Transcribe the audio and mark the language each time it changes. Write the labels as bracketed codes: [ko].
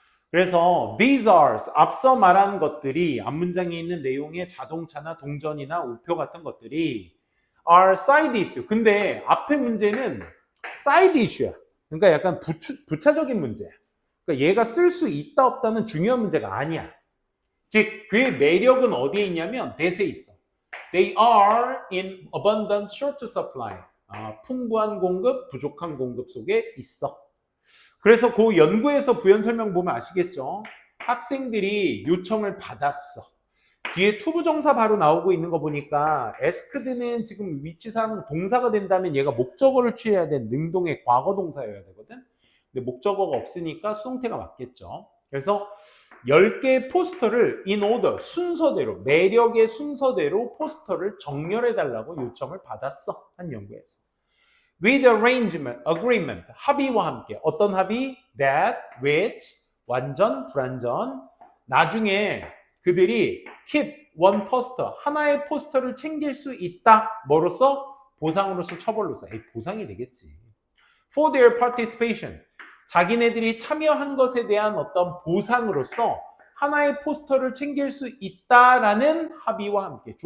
[ko] 그래서 these are, 앞서 말한 것들이 앞문장에 있는 내용의 자동차나 동전이나 우표 같은 것들이 [en] are side issue. [ko] 근데 앞에 문제는 side issue야. 그러니까 약간 부차적인 문제야. 그러니까 얘가 쓸 수 있다 없다는 중요한 문제가 아니야. 즉 그의 매력은 어디에 있냐면 that에 있어. [en] They are in abundant short supply. [ko] 풍부한 공급, 부족한 공급 속에 있어. 그래서 그 연구에서 부연 설명 보면 아시겠죠? 학생들이 요청을 받았어. 뒤에 투부정사 바로 나오고 있는 거 보니까 asked는 지금 위치상 동사가 된다면 얘가 목적어를 취해야 된 능동의 과거 동사여야 되거든. 근데 목적어가 없으니까 수동태가 맞겠죠. 그래서 10개의 포스터를 in order, 순서대로, 매력의 순서대로 포스터를 정렬해 달라고 요청을 받았어. 한 연구에서. with arrangement, agreement, 합의와 함께. 어떤 합의? that, which, 완전, 불완전. 나중에 그들이 [en] keep one poster, [ko] 하나의 포스터를 챙길 수 있다. 뭐로써? 보상으로서, 처벌로서. 보상이 되겠지. [en] for their participation, [ko] 자기네들이 참여한 것에 대한 어떤 보상으로서 하나의 포스터를 챙길 수 있다라는 합의와 함께.